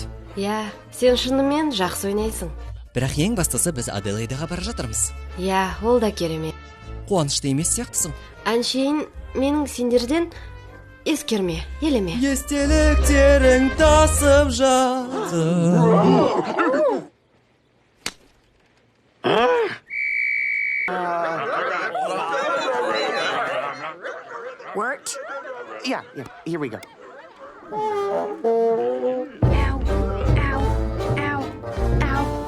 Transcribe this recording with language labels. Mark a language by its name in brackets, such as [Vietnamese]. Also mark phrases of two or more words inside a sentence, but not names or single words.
[Kazakh] Я, сен шынымен жақсы ойнайсың. Бірақ ең бастысы біз Аделаидаға бара жатырмыз. Я, ол да керемет. Қуанышты емес сияқтысың. Әншейін менің сендерден ескерме, елеме. Естеліктерің тасып жатыр. [English] Worked? Yeah, here we go. Ow, ow, ow, ow.